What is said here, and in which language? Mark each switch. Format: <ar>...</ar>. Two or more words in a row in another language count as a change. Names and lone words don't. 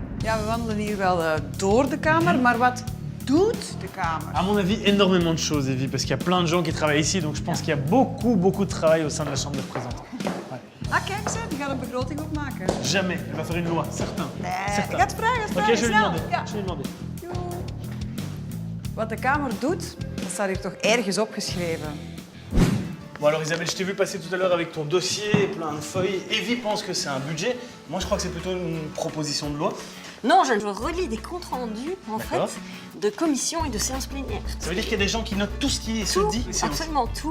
<nl>Ja, we wandelen hier wel door de Kamer, maar wat doet de Kamer?</nl> <fr>À mon avis, énormément de choses, Evie, parce qu'il y a plein de gens qui travaillent ici, donc je pense qu'il y a beaucoup de travail au sein de la Chambre des représentants. Ouais.</fr> <nl>Ah, kijk ze, die gaat een begroting opmaken.</nl> <fr>Jamais, elle va faire une loi, certain.</fr> <nl>Nee,</nl> <fr>Certain.</fr> <nl>ik ga het vragen,</nl> <fr>Ok, je vais lui</fr> <nl>snel.</nl> <fr>demander.</fr> <nl>Ja.</nl> <fr>Je vais lui demander. Joe.</fr> <nl>Wat de Kamer doet, dat staat hier toch ergens opgeschreven.</nl> <fr>Bon alors Isabelle, je t'ai vu passer tout à l'heure avec ton dossier, plein de feuilles. Evie pense que c'est un budget. Moi, je crois que c'est plutôt une proposition de loi. Non, je relis des comptes rendus, en D'accord. fait, de commissions et de séances plénières. Ça veut dire qu'il y a des gens qui notent tout ce qui se Tout, dit. ici. absolument tout.</fr>